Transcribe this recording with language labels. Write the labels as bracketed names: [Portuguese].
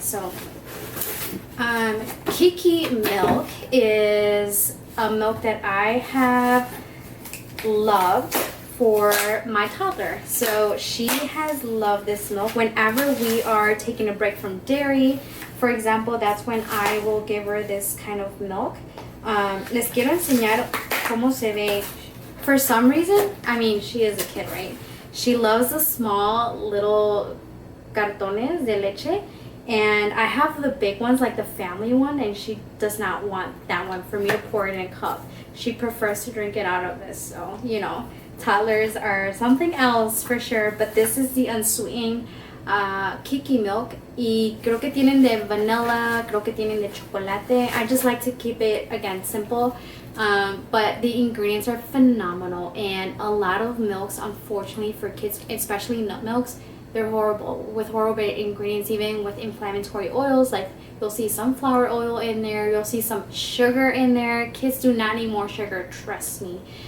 [English] So Kiki milk is a milk that I have loved for my toddler. So she has loved this milk. Whenever we are taking a break from dairy, for example, that's when I will give her this kind of milk. [Spanish] Les quiero enseñar cómo se ve. [English] For some reason, she is a kid, right? She loves the small little cartones de leche, and I have the big ones, like the family one, and she does not want that one for me to pour it in a cup. She prefers to drink it out of this. So toddlers are something else for sure. But this is the unsweetened Kiki milk, y creo que tienen de vanilla, creo que tienen de chocolate. I just like to keep it, again, simple, but the ingredients are phenomenal. And a lot of milks, unfortunately, for kids, especially nut milks, they're horrible, with horrible ingredients, even with inflammatory oils. Like, you'll see sunflower oil in there, you'll see some sugar in there. Kids do not need more sugar, trust me.